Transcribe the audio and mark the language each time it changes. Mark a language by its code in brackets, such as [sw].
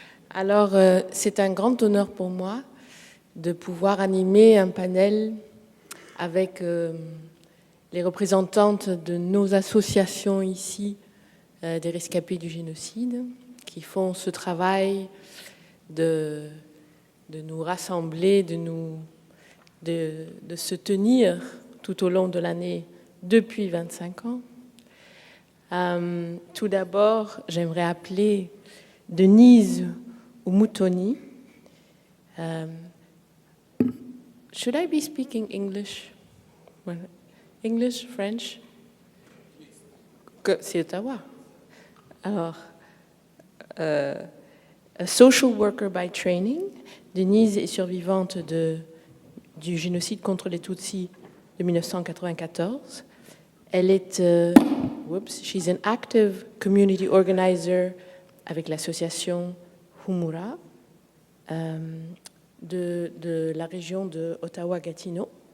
[fr] Alors, c'est un grand honneur pour moi de pouvoir animer un panel avec les représentantes de nos associations ici, des rescapés du génocide, qui font ce travail de nous rassembler, de se tenir tout au long de l'année depuis 25 ans. Tout d'abord, j'aimerais appeler Denise Umutoni. [en] Should I be speaking English? English, French? [fr] C'est Ottawa. [en] Alors, a social worker by training. [fr] Denise est survivante du génocide contre les Tutsis de 1994. Elle est, [en] she's an active community organizer [fr] avec l'association Humura de la région de Ottawa-Gatineau.